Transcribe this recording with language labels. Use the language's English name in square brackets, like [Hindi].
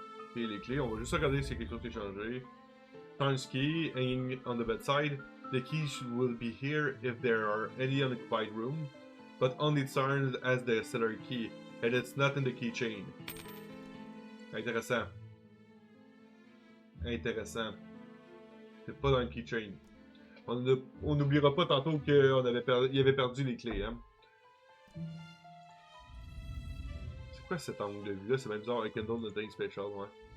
[French] Ok, les clés, on va juste regarder s'il y a quelque chose qui est changé. [English] Times key hanging on the bedside. The keys will be here if there are any unoccupied room, but only Tsarn has the cellar key, and it's not in the keychain. [French] Intéressant. C'est pas dans le keychain. On n'oubliera pas tantôt qu'il avait perdu les clés, hein. C'est quoi cet angle de vue-là? C'est même bizarre, avec un don [English] nothing special, [French] ouais.